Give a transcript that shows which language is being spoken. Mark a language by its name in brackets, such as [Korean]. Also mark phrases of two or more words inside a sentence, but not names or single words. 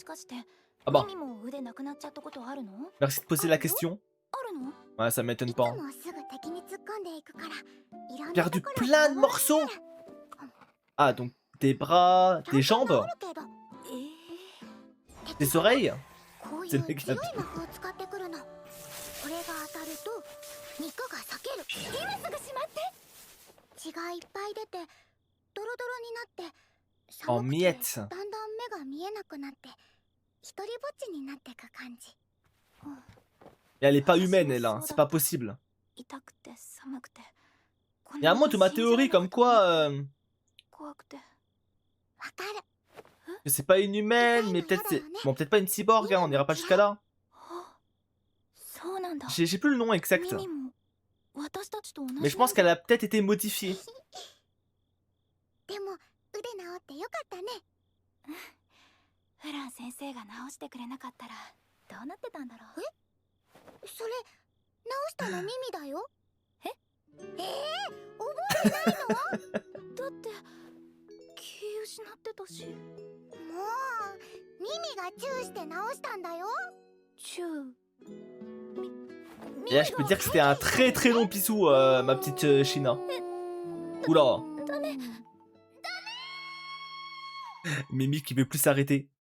[Japanese] もしかして [French] Ah bah, [Japanese] ミミも腕なくなっちゃったことあるの？ [French] merci de poser la question. [Japanese] あるの？ [French] Ouais, ça m'étonne [Japanese] いつ [French] pas. [Japanese] もすぐ敵に突っ込んでいくから、いろんな [French] Perdu [Japanese] ところ [French] plein de [Japanese] が [French] morceaux. Ah, donc des bras, des jambes, [Japanese] あるけど、 [French] des oreilles. [Japanese] こうい [French] C'est [Japanese] う強い [French] négatif. [Japanese] 魔法を使ってくるの。これが当たると肉が裂ける。今すぐしまって。血がいっぱい出てドロドロになって、 [French] En [Japanese] 寒くて [French] miettes. [Japanese] だんだん目が見えなくなって、一人ぼっちになってく感じ。 [French] Et elle est pas humaine, elle, hein. C'est pas possible. [Japanese] 痛くて寒くて。 [French] Il y a un mot de ma théorie comme quoi [Japanese] 怖くて。わかる。 [French] que c'est pas une humaine, mais peut-être c'est. Bon, peut-être pas une cyborg, hein, on ira pas jusqu'à là. [Japanese] そうなんだ。 [French] J'ai plus le nom exact. [Japanese] ミミも私たちと同じなんだ。 [French] Mais je pense qu'elle a peut-être été modifiée. [Japanese] でも腕治ってよかったね。フラン先生が治してくれなかったらどうなってたんだろう。それ治したのミミだよ。覚えてないの？だって気失ってたし。もうミミがチューして治したんだよ。チュー。 [French] Et là, je peux dire que c'était un très très long bisou, ma petite China. Oula. Mimi qui veut plus s'arrêter.